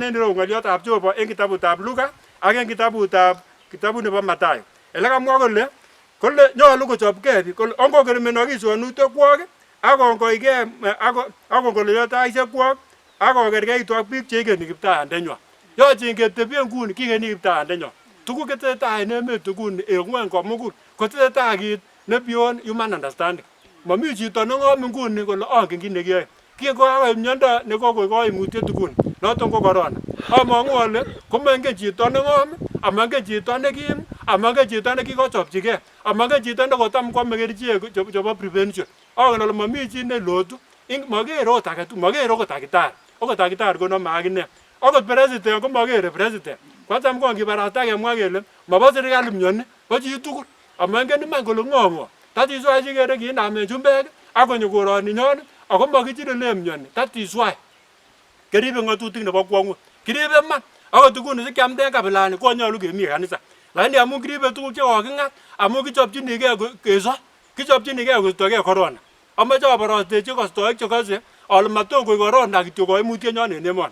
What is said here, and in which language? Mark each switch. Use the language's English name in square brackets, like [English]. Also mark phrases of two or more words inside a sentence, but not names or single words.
[Kalenjin] en ireu ng'olyotab Jehova en kitabutab Luka ak en kitabut nebo Mathayo ele kamwa kole nyolu kochopkei biik kole ongokermenokis onuteikwok akongoigei akongololyo taisiekwok akokerkeitu ak biik cheikeni kiptayandenywan yoche ketebie nguni kikeni kiptayandenywan tuguk chetesetai en emet nguni en ng'wony komugul kotesetai kit ne [English] beyond human understanding [Kalenjin] mami chito neng'om nguni kole angen kit nekiyoe kingokakoib miondo nekokoik koimutiet nguni noton ko corona among'u ale komengen chito neng'om amangen chito nekim amangen chito nekikochopchigei amangen chito nekotam kwame kerichek chebo prevention angen ale mami chi nelotu makere ot age tugul makere okot takitari konome akine okot president komakere president kwatam kongibarasta kemwa kele mobo serikali mioni bo chi tugul amangen iman kole ng'o [English] that is why [Kalenjin] chikere kinamen chumbek akonyo koroni nyon ako makichilile mioni [English] that is why [Kalenjin] keribe ng'atutik nebo kwong'ut kiribe man akot nguni sikiamden kabilani konyolu kemi kanisa lakini amun kiribe tuguk chekoking'at amun kichopchinigei keso kichopchinigei koistogei corona amoche aborostechi kostoik chekose ale maton koik korona kityo koimutienyon en emoni.